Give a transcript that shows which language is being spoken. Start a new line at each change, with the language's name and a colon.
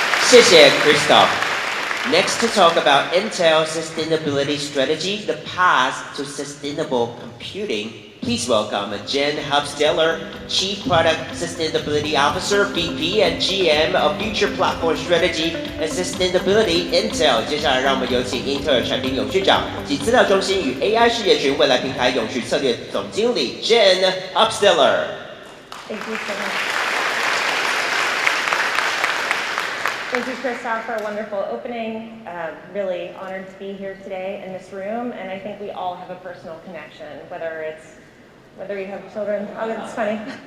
Chinese: 谢谢
English: Christoph. Next to talk about Intel's sustainability strategy, the path to sustainable computing, please welcome Jen Hubsteller, Chief Product Sustainability Officer, VP and GM of Future Platform Strategy and Sustainability Intel.
Chinese: 接下来让我们有请英特尔产品永续长及资料中心与 AI 事业群未来平台永续策略总经理 Jen Hubsteller.
English: Thank you so much. Thank you, Christoph, for a wonderful opening. Really honored to be here today in this room, and I think we all have a personal connection, whether you have children. Oh, that's funny.